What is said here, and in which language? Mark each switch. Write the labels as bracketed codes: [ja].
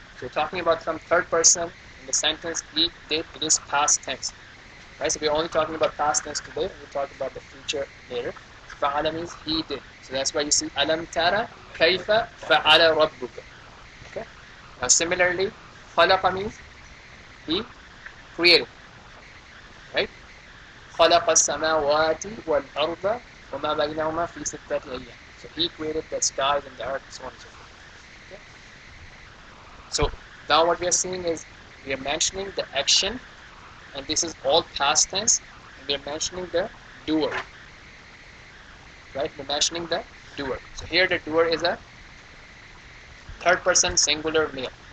[en] So we're talking about some third person in the sentence he did. It is past tense. Right? So we're only talking about past tense today. We'll talk about the future later. Fa'ala means he did. So that's why you see alam tara kayfa fa'ala rabbuka. Okay? Now similarly, khalaqa means he created. Right? [ar] خلق السماوات والأرض وما بينهما في 6 أيام. [en] So he created the skies and the earth, so on and so forth. Okay? So now what we are seeing is we are mentioning the action, and this is all past tense, and we are mentioning the doer. Right? We're mentioning the doer. So here the doer is a third person singular male.